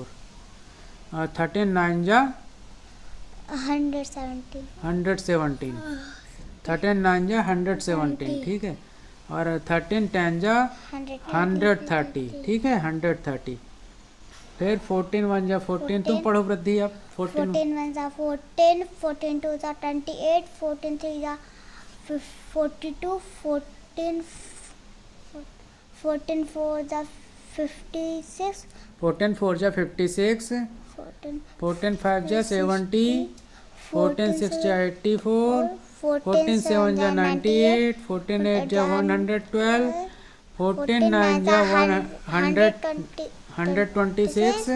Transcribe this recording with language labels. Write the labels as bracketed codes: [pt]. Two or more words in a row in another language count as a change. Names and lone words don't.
[hi] और 13 9 जा 170, 117, 13 9 जा 117, ठीक है। और 13 10 जा 130, ठीक है, 130। फिर 14 1 जा 14, तुम पढ़ो वृद्धि अब। 14 14 1 जा 14, 14 2 जा 28, 14 3 जा 42, 14 4 जा 56, 14 4 जा 56, 14 5 जा 70, 14 6 जा 84, 14 7 जा 98, 14 8 जा 112, 14 9 जा 126,